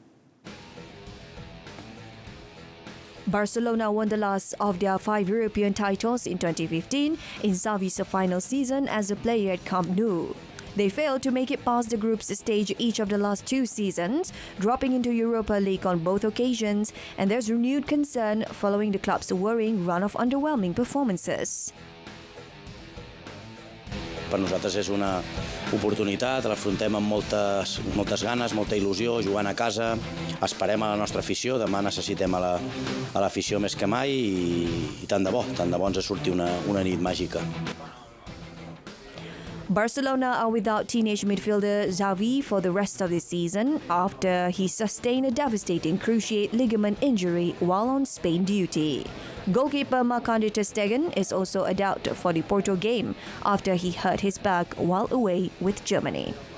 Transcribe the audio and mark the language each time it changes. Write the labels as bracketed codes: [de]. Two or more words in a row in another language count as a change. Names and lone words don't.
[en] Barcelona won the last of their 5 European titles in 2015 in Xavi's final season as a player at Camp Nou. They failed to make it past the group's stage each of the last 2 seasons, dropping into Europa League on both occasions, and there's renewed concern following the club's worrying run of underwhelming performances. [ca] Per nosaltres és una oportunitat, l'afrontem amb moltes ganes, molta il·lusió, jugant a casa, esperem a la nostra afició, demà necessitem a l'afició més que mai i tant de bo ens surti una nit màgica. [en] Barcelona are without teenage midfielder Xavi for the rest of the season after he sustained a devastating cruciate ligament injury while on Spain duty. Goalkeeper Marc-Andre ter Stegen is also a doubt for the Porto game after he hurt his back while away with Germany.